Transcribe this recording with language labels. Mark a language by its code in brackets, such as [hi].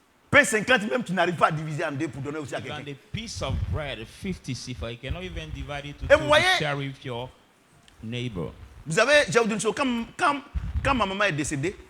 [fr] Pain 50 même, tu n'arrives pas à diviser en deux pour donner aussi à quelqu'un. [en] A piece of bread, 50 sifa, you cannot even divide it to two to share with your neighbor. [fr] Vous savez, j'ai dit une chose, quand ma maman est décédée,